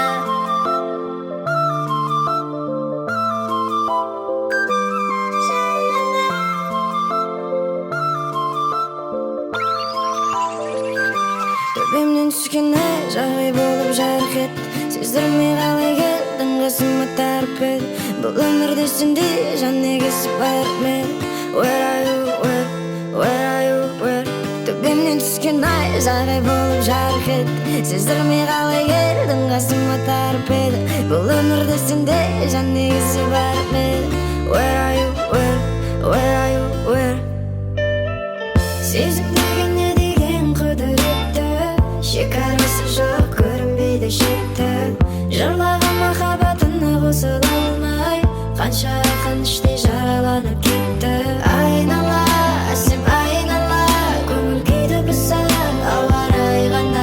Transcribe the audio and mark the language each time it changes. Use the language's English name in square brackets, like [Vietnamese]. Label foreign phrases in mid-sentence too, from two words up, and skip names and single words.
[Kazakh] Төбемнен түскен найзағай болып жарқ ет. Сездірмей қалай келдің, қасыма торпедо. Бұл өмірде сендей жан негізі бар ма еді? [English] Where are you, where are you, where? [Kazakh] Төбемнен түскен найзағай болып жарқ ет. Сездірмей қалай келдің, қасыма торпедо. Бұл өмірде сендей жан негізі бар ма еді? [English] Where are you, where are you, where? [Kazakh] Сезімдерден не деген құдіретті, шекарасы жоқ, көрінбейді шекті. Жырлаған махаббатына қосыла алмай, қанша ақын іштей жараланып кетті. Айнала, сен айнала, көңіл күйді бұзсаң ауа-райы ғана.